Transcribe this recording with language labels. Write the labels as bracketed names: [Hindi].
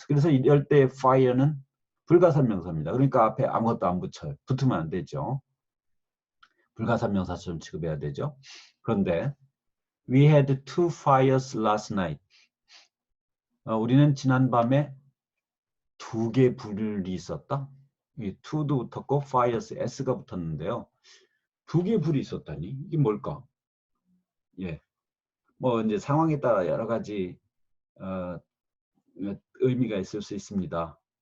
[Korean] 그래서 이럴 때 fire는 불가산명사입니다. 그러니까 앞에 아무것도 안 붙여요. 붙으면 안 되죠. 불가산명사처럼 취급해야 되죠. 그런데 [English] we had two fires last night. [Korean] 우리는 지난밤에 두 개 불이 있었다. 이 to도 붙었고 fires s가 붙었는데요. 두 개 불이 있었다니 이게 뭘까? 예, 뭐 이제 상황에 따라 여러 가지 의미가 있을 수 있습니다.